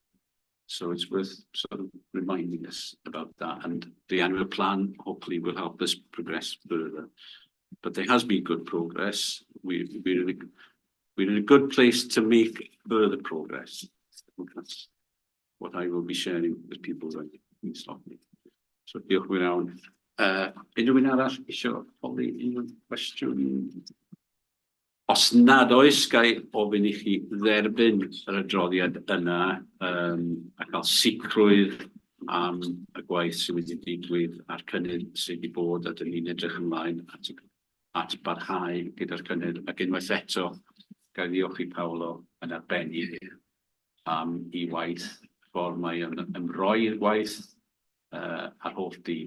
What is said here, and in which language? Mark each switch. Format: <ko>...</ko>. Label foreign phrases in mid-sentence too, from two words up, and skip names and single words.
<en>So it's worth sort of reminding us about that, and the annual plan hopefully will help us progress further. But there has been good progress. We're in a good place to make further progress. That's what I will be sharing with people when you stop me.</en> <cy>So diolch yn fawr. Unrhyw un arall isio holi unrhyw cwestiwn? Os nad oes, gai ofyn I chi dderbyn yr adroddiad yna a cael sicrwydd am y gwaith sydd wedi digwydd a'r cynnydd sydd wedi bod, a dyn ni'n edrych ymlaen at barhau gyda'r cynnydd, ac unwaith eto ga i ddiolch i Paolo yn arbennig am I waith, ffordd mae yn roi'r gwaith a'r holl dîm.</cy>